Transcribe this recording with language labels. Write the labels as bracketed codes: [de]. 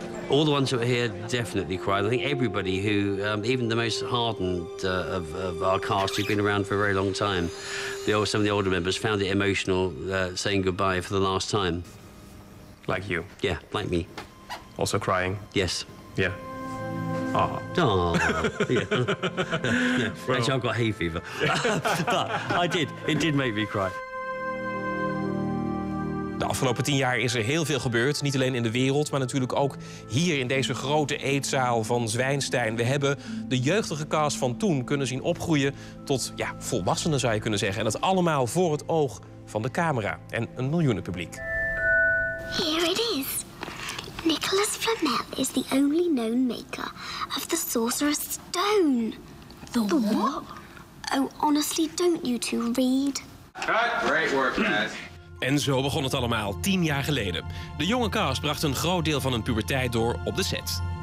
[en] All the ones that were here definitely cried. I think everybody who, even the most hardened of our cast who've been around for a very long time, some of the older members found it emotional saying goodbye for the last time. Like you? Yeah, like me. Also crying? Yes. Yeah. Oh. Oh, yeah. Yeah. Actually, I've got hay fever. But it did make me cry. [nl] De afgelopen 10 jaar is er heel veel gebeurd. Niet alleen in de wereld, maar natuurlijk ook hier in deze grote eetzaal van Zwijnstein. We hebben de jeugdige cast van toen kunnen zien opgroeien tot volwassenen, zou je kunnen zeggen. En dat allemaal voor het oog van de camera en een miljoenenpubliek. [en] Here it is. Nicholas Flamel is the only known maker of the Sorcerer's Stone. The what? Oh, honestly, don't you two read? Great work, guys. [nl] En zo begon het allemaal 10 jaar geleden. De jonge cast bracht een groot deel van hun puberteit door op de set.